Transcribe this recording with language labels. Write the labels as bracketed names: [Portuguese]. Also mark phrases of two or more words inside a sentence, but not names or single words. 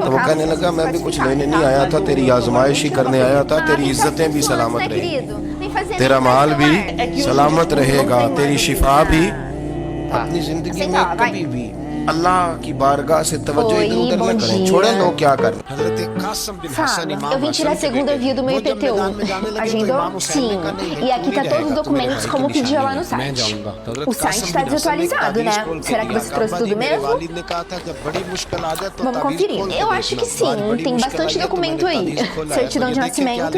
[Hindi] तो वो कहने लगा मैं भी कुछ लेने नहीं आया था, तेरी आजमाइश ही करने आया था, तेरी इज्जतें भी सलामत रहेगी, तेरा माल भी सलामत रहेगा, तेरी शिफा भी। अपनी जिंदगी में कभी भी अल्लाह की बारगाह से तवज्जो इधर उधर न करें, छोड़े लोग क्या करें। [Portuguese] Eu vim tirar a segunda via do meu IPTU. Agendou? Sim. E aqui tá todos os documentos como pedia lá no site. O site tá desatualizado, né? Será que você trouxe tudo mesmo? Vamos conferir. Eu acho que sim. Tem bastante documento aí. Certidão de nascimento.